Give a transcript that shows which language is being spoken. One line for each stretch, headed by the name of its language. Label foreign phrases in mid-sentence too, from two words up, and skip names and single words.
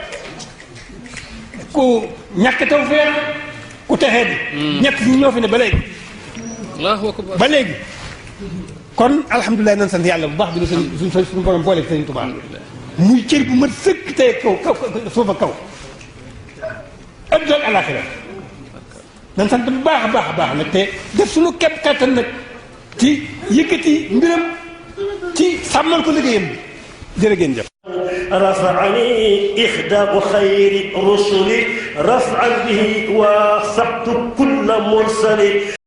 Wolof: ku ñàkk tawfeex ku taxee bi ñett ñi ñoo fi ne ba léegi ba léegi kon alhamdulilah nan sant yàlla bu baax bi na suñu borom boole Sëriñ Tuubaa muy cër bu mat sëkk tey kaw suufa kaw adduna ak alaxira nan sant bu baax a baax a baax nag te def suñu képp kattan nag ci yëkkati mbiram ci sàmmal ko liggéeyam bi jërë ngeen jëf
Arabic: رفعني إخدام خير رسلي رفعا به وثقت كل مرسل